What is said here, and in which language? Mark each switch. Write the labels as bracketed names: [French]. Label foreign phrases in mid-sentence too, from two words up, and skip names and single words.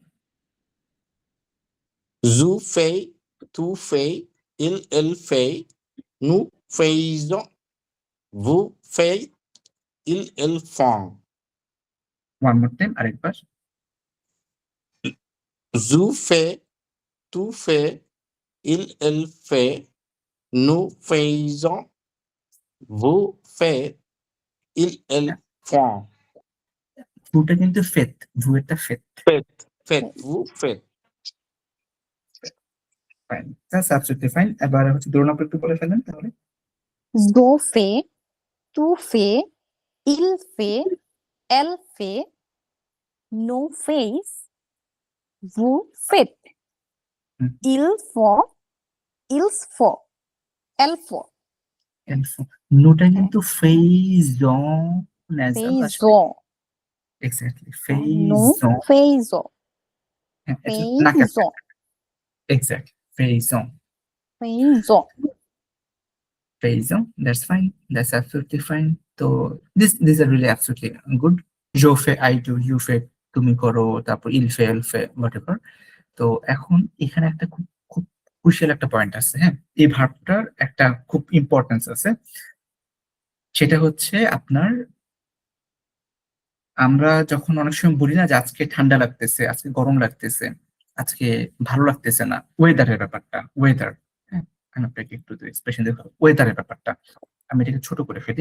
[French] Je fais. Tu fais. Elle fait. Nous faisons. Vous faites. Elles font. [English] one more time আরেকবার। [French] Je fais. Tu fais. Elle fait. Nous faisons. Vous faites. Elles font. [Bangla] ভুটা কিন্তু ফেত, ভু এটা ফেত। [French] Faites. Faites. Vous faites. [English] Fine, that's absolutely fine. [Bangla] এবার হচ্ছে দুটো নাম্বার একটু বলে ফেলেন তাহলে। [French] je fais, tu fais, il fait, elle fait, nous fait, vous faites, হুম। ils font, ils font, elles font, [Bangla] নোটা কিন্তু faisons nasal আসবে। [French] faisons, [English] এক্স্যাক্টলি [French] nous faisons। faisons, [Bangla] হ্যাঁ, এটা নাকে [French] faisons, এক্স্যাক্টলি faisons faisons. faisons, [English] that's fine, that's absolutely fine। তো these are really absolutely good। [French] je fais, [English] I do, you fais [Bangla] তুমি করো, তারপর [French] il fait, elle fait, [English] whatever। [Bangla] তো এখন এখানে একটা খুব খুব ক্রুশিয়াল একটা পয়েন্ট আছে, হ্যাঁ, এই ভার্বটার একটা খুব ইম্পর্টেন্স আছে। সেটা হচ্ছে আপনার, আমরা যখন অনেক সময় বলি না যে আজকে ঠান্ডা লাগতেছে, আজকে গরম লাগতেছে, আজকে ভালো লাগতেছে না, ওয়েদারের ব্যাপারটা, ওয়েদার, হ্যাঁ, আমি আপনাকে একটু এক্সপ্রেশন দেবো, ওয়েদারের ব্যাপারটা আমি এটাকে ছোট করে ফেলি।